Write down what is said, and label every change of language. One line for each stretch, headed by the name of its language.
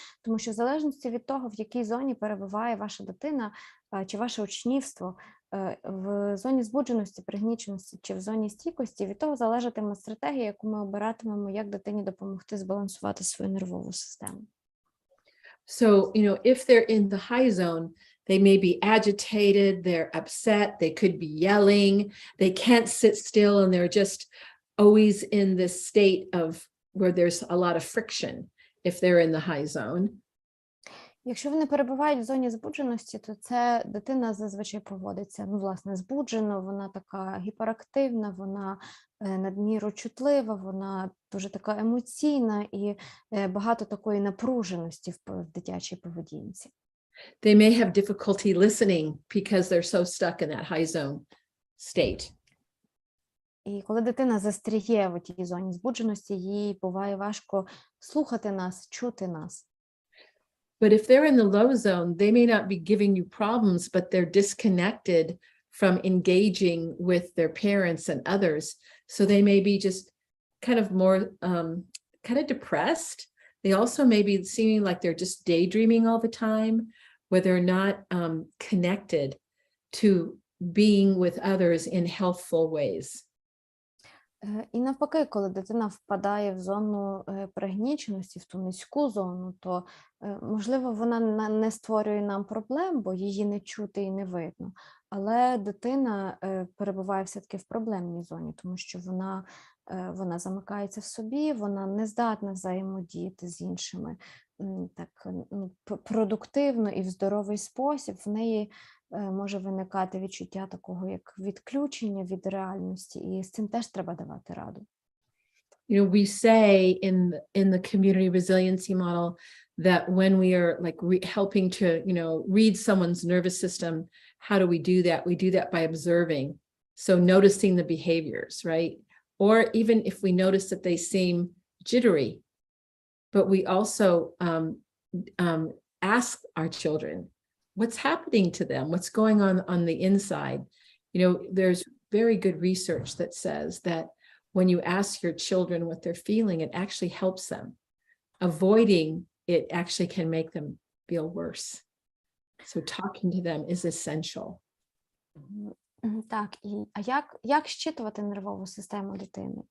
Ukrainian: Тому що в залежності від того, в якій зоні перебуває ваша дитина чи ваше учнівство, в зоні збудженості, пригніченості чи в зоні стійкості, від того залежатиме стратегія, яку ми обиратимемо, як дитині допомогти збалансувати свою нервову систему.
English: So, if they're in the high zone, they may be agitated, they're upset, they could be yelling, they can't sit still, and they're just always in this state of where there's a lot of friction if they're in the high zone.
Ukrainian: Якщо вони перебувають в зоні збудженості, то це дитина зазвичай поводиться, власне, збуджено, вона така гіперактивна, вона надміру чутлива, вона дуже така емоційна і багато такої напруженості в дитячій поведінці.
English: They may have difficulty listening because they're so stuck in that high zone state.
Ukrainian: І коли дитина застряє в тій зоні збудженості, їй буває важко слухати нас, чути нас.
English: But if they're in the low zone, they may not be giving you problems, but they're disconnected from engaging with their parents and others. So they may be just kind of more kind of depressed. They also may be seeming like they're just daydreaming all the time, where they're not connected to being with others in healthful ways.
Ukrainian: І навпаки, коли дитина впадає в зону пригніченості, в ту низьку зону, то, можливо, вона не створює нам проблем, бо її не чути і не видно. Але дитина перебуває все-таки в проблемній зоні, тому що вона замикається в собі, вона не здатна взаємодіяти з іншими так продуктивно і в здоровий спосіб. В неї може виникати відчуття такого, як відключення від реальності, і з цим теж треба давати раду.
English: We say in the community resiliency model that when we are like helping to, read someone's nervous system, how do we do that? We do that by observing. So noticing the behaviors, right? Or even if we notice that they seem jittery, but we also ask our children, what's happening to them? What's going on the inside? You know, there's very good research that says that when you ask your children what they're feeling, it actually helps them. Avoiding it actually can make them feel worse. So talking to them is essential.
Ukrainian: Так, як щитувати нервову систему дитини?